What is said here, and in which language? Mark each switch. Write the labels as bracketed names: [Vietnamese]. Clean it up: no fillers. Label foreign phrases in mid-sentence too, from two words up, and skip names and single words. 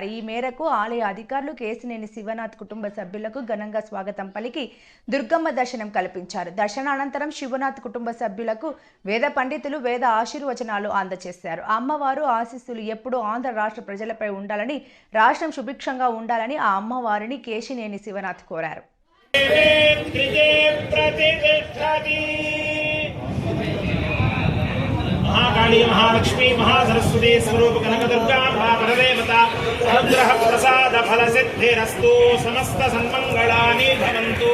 [Telugu] ఈ మేరకు ఆలయ అధికారులు కేశినేని శివనాథ్ కుటుంబ సభ్యులకు ఘనంగా స్వాగతం పలికి దుర్గమ్మ దర్శనం కల్పించారు. దర్శనానంతరం శివనాథ్ కుటుంబ సభ్యులకు వేద పండితులు వేద ఆశీర్వచనాలు అందజేశారు. అమ్మవారు ఆశీస్సులు ఎప్పుడూ ఆంధ్ర రాష్ట్ర ప్రజలపై ఉండాలని, రాష్ట్రం సుభిక్షంగా ఉండాలని ఆ అమ్మవారిని కేశినేని శివనాథ్ కోరారు. [Sanskrit] महाकाली महालक्ष्मी महासरस्वती स्वरूप कनकदुर्गा महापरदेवता अनुग्रह प्रसाद फल सिद्धिरस्तु समस्त सन्मंगलानि भवन्तु.